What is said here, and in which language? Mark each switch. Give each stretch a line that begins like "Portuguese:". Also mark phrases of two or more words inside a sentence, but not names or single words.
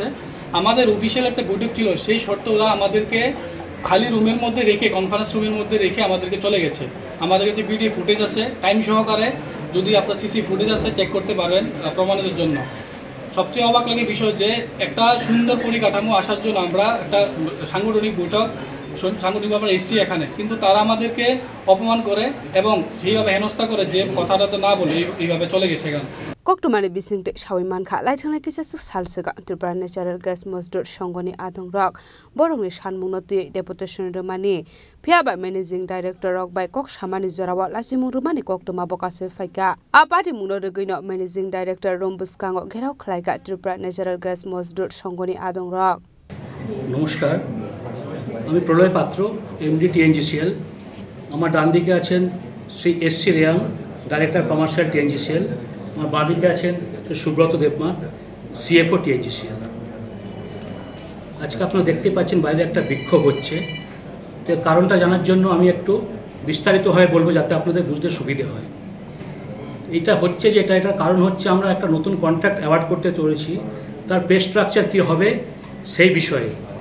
Bangla: আমাদের অফিসিয়াল একটা বৈঠক ছিল সেই শর্তে ওরা আমাদেরকে খালি রুমের মধ্যে রেখে কনফারেন্স রুমের মধ্যে রেখে আমাদেরকে চলে গেছে আমাদের কাছে
English: video footage
Bangla: আছে টাইম সহকারে যদি আপনার
English: CC footage
Bangla: আছে চেক করতে পারবেন প্রমাণের জন্য সবচেয়ে অবাক লাগে বিষয় যে একটা সুন্দর পরিকাঠামো আসার জন্য আমরা একটা সাংগঠনিক বৈঠক সাংগঠনিকভাবে এসেছি এখানে কিন্তু তারা আমাদেরকে অপমান করে এবং সেইভাবে হেনস্থা করে যে কথাটা তো না বলে এইভাবে চলে গেছে এখানে
Kok Borok: Koktumani Bisingte Shawiman Kha Laithana Kisas Salsega Tripura Natural Gas Mosdur Songoni Adongrok Borongni Shanmunoti Deputation Romani Phiaba
English: Managing Director
Kok Borok: Rok by Kok Shamani Zorawa Lasimu Romani Koktuma Bokase Faika Apati Munodogino
English: Managing Director
Kok Borok: Rumbuskango Gerau Khlaika Tripura Natural Gas Mosdur Songoni Adongrok
Bangla: নমস্কার আমি প্রলয় পাত্র এমডি টিএনজিসিএল আমার ডান দিকে আছেন শ্রী এসসি রেয়াং
English: director commercial
Bangla: টিএনজিসিএল আমার বাঁ দিকে আছেন সুব্রত দেবমা সিএফও টিএনজিসিএল আজকে আপনারা দেখতে পাচ্ছেন বাইরে একটা বিক্ষোভ হচ্ছে তো কারণটা জানার জন্য আমি একটু বিস্তারিতভাবে বলবো যাতে আপনাদের বুঝতে সুবিধে হয় এটা হচ্ছে যে এটার কারণ হচ্ছে আমরা একটা নতুন
English: contract award
Bangla: করতে চলেছি তার
English: pay structure
Bangla: কী হবে সেই বিষয়ে